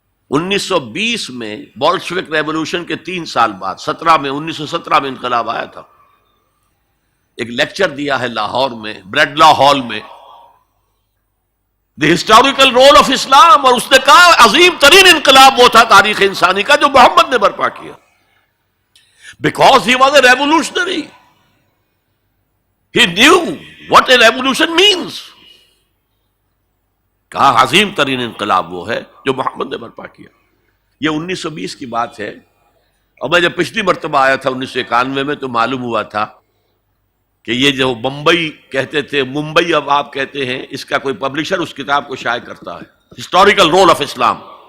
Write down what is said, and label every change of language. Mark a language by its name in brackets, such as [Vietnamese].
[Urdu] 1920 میں Bolshevik revolution کے 3 سال بعد 1917 میں انقلاب آیا تھا. ایک لیکچر دیا ہے لاہور میں بریڈلا ہال میں، دی ہسٹوریکل رول آف اسلام، اور اس نے کہا عظیم ترین انقلاب وہ تھا تاریخ انسانی کا جو محمد نے برپا کیا. [English] Because he was a revolutionary. He knew what a revolution means. [Urdu] کہا عظیم ترین انقلاب وہ ہے جو محمد نے برپا کیا. یہ 1920 کی بات ہے، اور میں جب پچھلی مرتبہ آیا تھا 1991 میں تو معلوم ہوا تھا کہ یہ جو بمبئی کہتے تھے، ممبئی اب آپ کہتے ہیں، اس کا کوئی پبلشر اس کتاب کو شائع کرتا ہے، ہسٹوریکل رول آف اسلام.